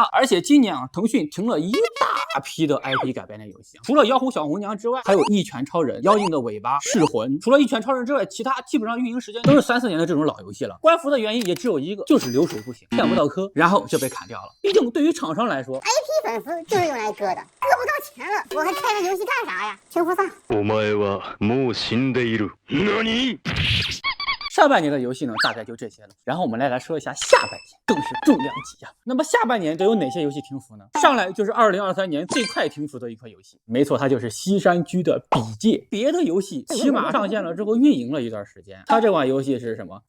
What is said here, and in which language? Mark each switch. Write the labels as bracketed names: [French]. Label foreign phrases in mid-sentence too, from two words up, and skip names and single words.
[Chinese] 而且今年啊腾讯停了一大批的 IP 改编的游戏，除了妖狐小红娘之外，还有一拳超人、妖精的尾巴、噬魂。除了一拳超人之外，其他基本上运营时间都是3、4年的这种老游戏了。关服的原因也只有一个，就是流水不行，骗不到氪，然后就被砍掉了。毕竟对于厂商来说， IP 粉丝就是用来割的，割不到钱了，我还开这游戏干啥呀？停服算了。 [Japanese] お前はもう死んでいる。何？ [Chinese] 上半年的游戏呢，大概就这些了。然后我们来说一下下半年，更是重量级呀。那么下半年都有哪些游戏停服呢？上来就是2023年最快停服的一款游戏，没错，它就是西山居的《笔界》。别的游戏起码上线了之后运营了一段时间，它这款游戏是什么？